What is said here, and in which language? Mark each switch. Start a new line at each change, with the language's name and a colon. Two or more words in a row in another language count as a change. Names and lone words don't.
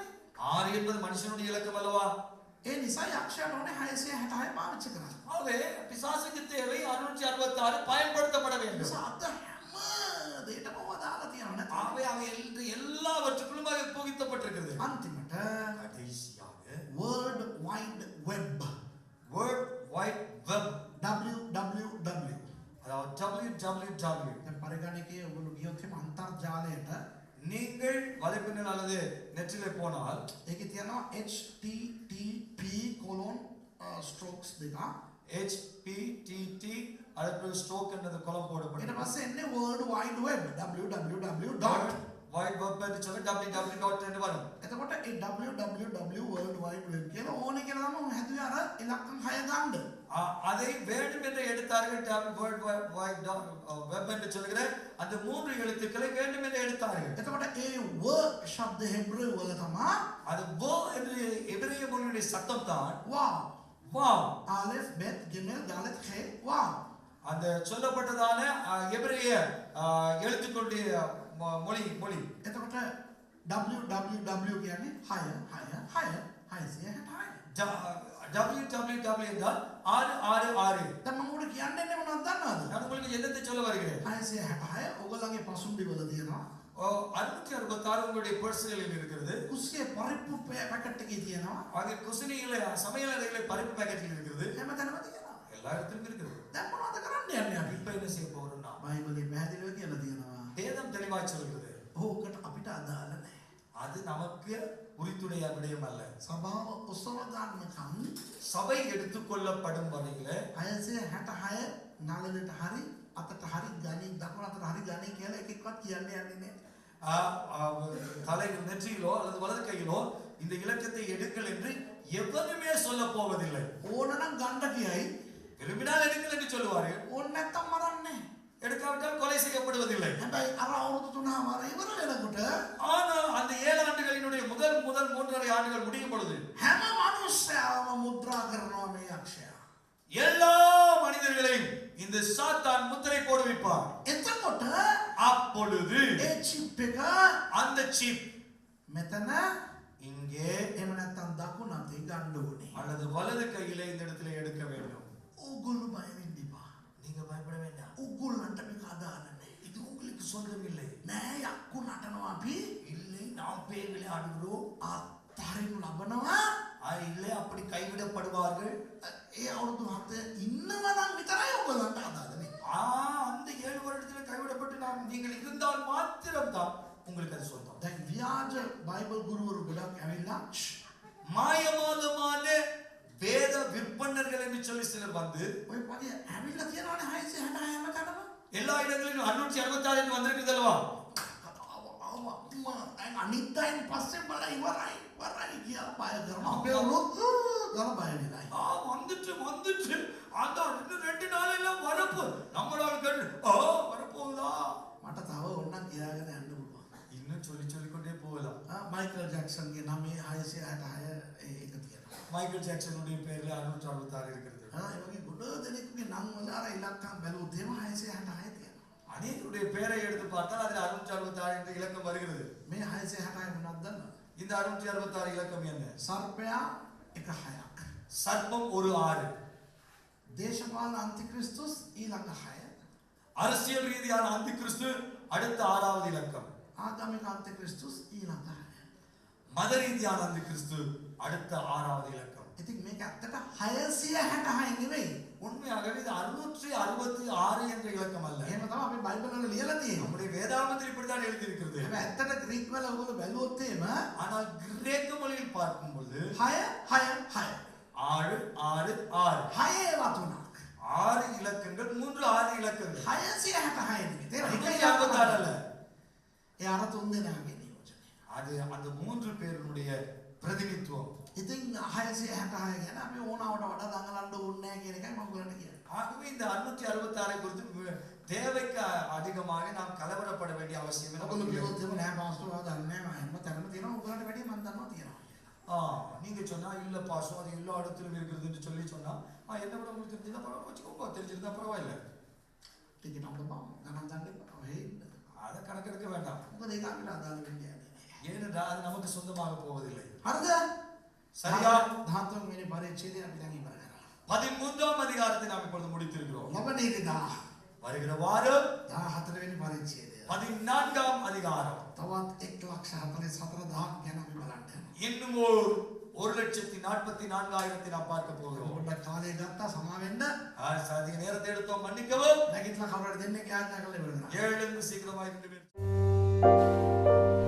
Tamil: 6 என்பது மனுஷனுடைய இலக்கம் அல்லவா?
Sinhala: ඒ නිසා යක්ෂයාට ඕනේ 666 පාවිච්චි කරන්න.
Tamil: ஆகவே பிசாசுக்கு தேவை 666 பயன்படுத்தப்பட
Sinhala: ඒ
Tamil: வேண்டும்.
Sinhala: නිසා අද හැම දෙයකම වදාලා තියෙනවා නේද?
Tamil: ஆகவே அவை எல்லாவற்றுக்குள்ளும் அவை புகுத்தப்பட்டிருக்கிறது.
Sinhala: අන්තිමට
Tamil: கடைசியாக
English: world wide web world wide web, www
Tamil: அதாவது www.
Sinhala: දැන් පරිගණකයේ ඔයගොල්ලෝ ගියොත් එහම අන්තර්ජාලයට
Tamil: நீங்கள் வலைப்பின்னல் அல்லது நெற்றிலே போனால்
Sinhala: ඒකේ තියෙනවා http:// දෙක.
Tamil: HPTT அடுத்து ஸ்ட்ரோக் என்றது கொலம்
Sinhala: ඊට
Tamil: போடப்பட்டது.
Sinhala: පස්සේ එන්නේ
English: world wide web
Sinhala: www.
English: wide web
Tamil: என்று சொல்லி www என்று வரும்.
Sinhala: එතකොට ඒ www
English: world wide web
Sinhala: කියලා ඕනේ කියලා තමයි හැදුවේ අර ඉලක්කම් 6 ගන්න.
Tamil: அதை வேண்டும் என்று எடுத்தார்கள்.
English: world wide web
Tamil: என்று சொல்கிற அந்த 3 எழுத்துக்களை வேண்டும் என்று எடுத்தார்கள்.
Sinhala: එතකොට ඒ w ශබ්ද හෙබ්‍රෙව් වල තමයි
Tamil: அது வ என்று எபிரேய மொழியுடைய சத்தம் தான் wow வா.
Hebrew: אלף בית גימל דלת הא וו.
Tamil: அந்த சொல்லப்பட்டதான எபிரேய எழுத்துக்களுடைய மொழி.
Sinhala: එතකොට www කියන්නේ 666
Tamil: www என்றால் 666.
Sinhala: දැන් මම උඩ කියන්නේ මොනවද දන්නවද?
Tamil: நான் உங்களுக்கு என்னத்தை சொல்ல வருகிறேன்?
Sinhala: 666 ඔයගොල්ලන්ගේ පසුම්බි වල තියෙනවා.
Tamil: 666 உங்களுடைய பர்ஸ்களில் இருக்கிறது.
Sinhala: කුස්සියේ පරිප්පු පැකට් එකේ තියෙනවා.
Tamil: அது குசினியிலே சமையல் அறையிலே பருப்பு பாக்கெட்டில் இருக்கிறது.
Sinhala: හැමතැනම තියෙනවා.
Tamil: எல்லா இடத்திலும் இருக்கிறது.
Sinhala: දැන් මොනවද කරන්න යන්නේ අපි?
Tamil: இப்ப என்ன செய்ய போறோம்னா
Sinhala: බයිබලයේ පැහැදිලිව කියලා තියෙනවා.
Tamil: வேதம் தெளிவாய் சொல்கிறது.
Sinhala: ඕකට අපිට අදාළ නැහැ.
Tamil: அது நமக்கு உரித்துடைய விடயம் அல்ல.
Sinhala: සභාව ඔසව ගන්නකම්
Tamil: சபை எடுத்துக்கொள்ளப்படும் வரையில
Sinhala: 666 නළලට හරි අතට හරි ගණන් දකුණු අතට හරි ගණන් කියලා එකෙක්වත් කියන්නේ යන්නේ නැහැ.
Tamil: தலையில் நெற்றியிலோ அல்லது வலது கையிலோ இந்த இலக்கத்தை எடுங்கள் என்று எவருமே சொல்ல போவதில்லை.
Sinhala: ඕනනම් ගන්න කියයි.
Tamil: விரும்பினால் எடுங்கள் என்று சொல்லுவார்கள்.
Sinhala: ඕන නැත්තම් මරන්නේ.
Tamil: எடுக்காவிட்டால் கொலை செய்யப்படுவதில்லை.
Sinhala: හැබැයි අර අවුරුදු 3මාර ඉවර වෙනකොට
Tamil: ஆனால் அந்த 7 ஆண்டுகளினுடைய முதல் 3.5 ஆண்டுகள் முடியும் பொழுது
Sinhala: හැම මිනිස්සයාම මුද්‍රා කරනවා මේ යක්ෂයා.
Tamil: எல்லா மனிதர்களையும் இந்த சாத்தான் முத்திரை போடுவிப்பார்.
Sinhala: එතකොට
Tamil: அப்பொழுது
Sinhala: ඒ චිප් එක
Tamil: அந்த சிப்
Sinhala: මෙතන
Tamil: இங்கே
Sinhala: එහෙම නැත්තම් දකුණු අතේ ගන්න ඕනේ.
Tamil: அல்லது வலது கையிலே இந்த இடத்துல எடுக்க வேண்டும்.
Sinhala: ඕගොල්ලෝ බය වෙන්න එපා.
Tamil: நீங்க பயப்பட வேண்டாம்.
Sinhala: ඕගොල්ලන්ට මේක අදාළ නැහැ.
Tamil: இது உங்களுக்கு சொந்தம் இல்லை.
Sinhala: නෑ යක්කු නටනවා අපි
Tamil: இல்லை நாம் பேய் விளையாடுகிறோம்.
Sinhala: අත්හරිනු ලබනවා.
Tamil: இல்லை அப்படி கைவிடப்படுவார்கள்.
Sinhala: ඒ අවුරුදු 7 ඉන්නවනම් විතරයි ඕගොල්ලන්ට අදාළ නේ.
Tamil: அந்த 7 வருடத்துல கைவிடப்பட்டு நீங்கள் இருந்தால் மாத்திரம்தான் உங்களுக்கு அது சொந்தம்.
Sinhala: දැන් ව්‍යාජ බයිබල් ගුරුවරු ගොඩක් ඇවිල්ලා
Tamil: மாயமானமான வேத விற்பனர்கள் என்று சொல்லி சிலர் வந்து
Sinhala: ඔය පොඩි ඇවිල්ලා තියෙනවනේ 666ම තැනම.
Tamil: எல்லா இடங்களிலும் 666 என்று வந்திருக்குது அல்லவா?
Sinhala: අනිත් අයින් පස්සේ බල ඉවරයි කියලා බය කරනවා. අපේ උනොත් ගල බය වෙනයි.
Tamil: வந்துச்சு அந்த இன்னும் 2 நாள் எல்லாம் வரப்பு நம்மளால கண்டு வரப்போகுதா
Sinhala: මට තව ඕනනම් කියාගෙන යන්න පුළුවන්.
Tamil: இன்னும் சொல்லி கொண்டே போகலாம்.
Sinhala: මයිකල් ජැක්සන්ගේ නමේ 666 ඒක තියෙනවා.
Tamil: மைக்கேல் ஜாக்சனுடைய பேர்ல 666 இருக்கிறது.
Sinhala: ඒ වගේ ගොඩ දෙනෙකුගේ නම් වල අර ඉලක්කම් බැලුවොත් එහෙම 666 තියෙනවා.
Tamil: அநேகருடைய பேரை எடுத்து பார்த்தால் அதில் 666 என்ற இலக்கம் வருகிறது.
Sinhala: මේ 666 මොනවද දන්නවද?
Tamil: இந்த 666 இலக்கம் என்ன?
Sinhala: සර්පයා එක 6ක්.
Tamil: சர்ப்பம் ஒரு 6,
Sinhala: දේශපාලන අන්තික්‍රිස්තුස් ඊළඟ 6.
Tamil: அரசியல் ரீதியான அந்தி கிறிஸ்து அடுத்த 6வது இலக்கம்,
Sinhala: ආගමික අන්තික්‍රිස්තුස් ඊළඟ 6.
Tamil: மத ரீதியான அந்தி கிறிஸ்து அடுத்த 6வது இலக்கம்.
Sinhala: ඉතින් මේක ඇත්තට 666 නෙවෙයි.
Tamil: உண்மையாகவே இது 666 என்ற இலக்கம் அல்ல.
Sinhala: එහෙම තමයි අපි බයිබල් වල ලියලා තියෙන්නේ.
Tamil: நம்முடைய வேதாகமத்தில் இப்படித்தான் எழுதியிருக்கிறது.
Sinhala: හැබැයි ඇත්තට ග්‍රීක වල ඔයගොල්ලෝ බැලුවොත් එහෙම
Tamil: ஆனால் கிரேக்க மொழியில் பார்க்கும் பொழுது
Sinhala: 6 6 6
Tamil: 6 6 6
Sinhala: 6 ඒවා තුනක්.
Tamil: 6 இலக்கங்கள் 3 6 இலக்கங்கள்
Sinhala: 666 නෙවෙයි. තේරෙනවද?
Tamil: 666 அல்ல.
Sinhala: ඒ අර තුන් දෙනාගේ නියෝජනය.
Tamil: அது அந்த 3 பேருடைய பிரதிநிதித்துவம்.
Sinhala: ඉතින් 666 ගැන අපි ඕනවට වඩා දඟලන්න ඕනේ නැහැ කියන එකයි මම ඔයගලන්ට කියන්නේ.
Tamil: ஆகவே இந்த 666 குறித்து தேவைக்கு அதிகமாக நாம் கலவரப்பட வேண்டிய அவசியம்
Sinhala: ඔයගොල්ලෝ
Tamil: இல்லை.
Sinhala: කිව්වොත් එහෙම නෑ පාස්ටර් ආ දන්නේ නැහැ මම හැම තැනම තියෙනවා ඔයගලන්ට වැඩිය මම දන්නවා තියෙනවා.
Tamil: நீங்க சொன்னா இல்ல பாசம் அது எல்லா இடத்திலும் இருக்குதுன்னு சொல்லி சொன்னா என்ன விட உங்களுக்கு தெரிஞ்சதா பரவாயில்ல, வச்சுக்கோங்க, தெரிஞ்சிருந்தா பரவாயில்ல.
Sinhala: ටිකේ නම්බ බම් ගණන් ගන්න එපා. හේන්න.
Tamil: அதை கணக்கெடுக்க வேண்டாம்.
Sinhala: මොකද ඒක අපිට අදාළ වෙන්නේ නැහැ.
Tamil: ஏனென்றால் அது நமக்கு சொந்தமாக போவதில்லை.
Sinhala: හරිද?
Tamil: சரியா?
Sinhala: 13 වෙනි පරිච්ඡේදය අපි දැන් ඉවර කරා.
Tamil: 13ாம் அதிகாரத்தை நாம் இப்பொழுது முடித்திருக்கிறோம்.
Sinhala: ලබන ඉරිදා
Tamil: வருகிற வாரம்
Sinhala: 14 වෙනි පරිච්ඡේදය.
Tamil: 14ாம் அதிகாரம்.
Sinhala: තවත් 1,44,000 ගැන අපි බලන්න යනවා.
Tamil: இன்னும் 1,44,000 நாம் பார்க்க போகிறோம்.
Sinhala: පොඩ්ඩක් කාලය ගත්තා සමා වෙන්න.
Tamil: அதிக நேரத்தை எடுத்தோம், மன்னிக்கவும்.
Sinhala: නැගිටලා කවුරුහරි දෙන්නෙක් යාඥා කරලා ඉවර කරා.
Tamil: எழுந்து சீக்கிரமாக இருந்து